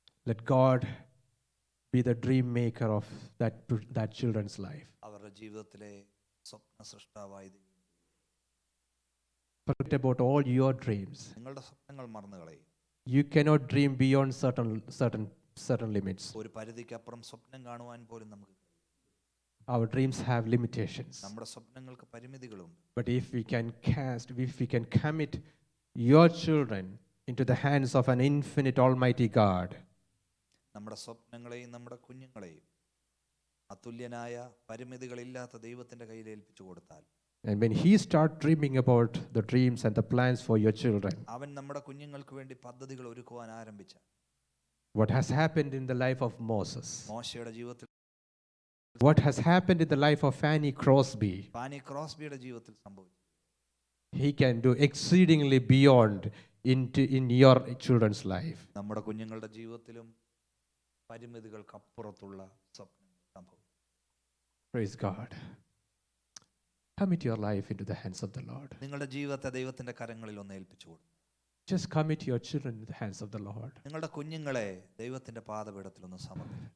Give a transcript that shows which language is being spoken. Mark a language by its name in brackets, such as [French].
[English] let God be the dream maker of that children's life. [Malayalam] അവരുടെ ജീവിതത്തിലെ സ്വപ്ന സൃഷ്ടാവായി ദൈവം. [English] Forget about all your dreams. [Malayalam] നിങ്ങളുടെ സ്വപ്നങ്ങൾ മറന്നു കളയും. [English] You cannot dream beyond certain limits. [Malayalam] ഒരു പരിധിക്കപ്പുറം സ്വപ്നം കാണുവാൻ പോലും നമുക്ക് [English] Our dreams have limitations. [Malayalam] നമ്മുടെ സ്വപ്നങ്ങൾക്ക് പരിമിതികളുണ്ട്. [English] But if we can commit your children into the hands of an infinite Almighty God, [Malayalam] നമ്മുടെ സ്വപ്നങ്ങളെയും നമ്മുടെ കുഞ്ഞുങ്ങളെയും അതുല്യനായ പരിമിതികളില്ലാത്ത ദൈവത്തിന്റെ കയ്യിൽ ഏൽപ്പിച്ചു കൊടുത്താൽ, [English] and when he start dreaming about the dreams and the plans for your children, [Malayalam] അവൻ നമ്മുടെ കുഞ്ഞുങ്ങൾക്ക് വേണ്ടി പദ്ധതികൾ ഒരുക്കുവാൻ ആരംഭിച്ച [English] what has happened in the life of Moses, [Malayalam] മോശയുടെ ജീവിതത്തിൽ, [English] what has happened in the life of Fanny Crosby, [Malayalam] Fani ക്രോസ്ബിയുടെ ജീവിതത്തിൽ സംഭവിച്ചു, [English] he can do exceedingly beyond in your children's life. [Malayalam] നമ്മുടെ കുഞ്ഞുങ്ങളുടെ ജീവിതത്തിലും പരിമിതികൾക്കപ്പുറത്തുള്ള സ്വപ്നങ്ങൾ സംഭവിക്കും. [English] Praise God. Commit your life into the hands of the Lord. [Malayalam] നിങ്ങളുടെ ജീവിതത്തെ ദൈവത്തിന്റെ കരങ്ങളിൽ ഒന്ന് ഏൽപ്പിച്ചു കൊടുക്കും. [English] Just commit your children into the hands of the Lord. [Malayalam] നിങ്ങളുടെ കുഞ്ഞുങ്ങളെ ദൈവത്തിന്റെ പാദപീഠത്തിൽ ഒന്ന് സമർപ്പിക്കും.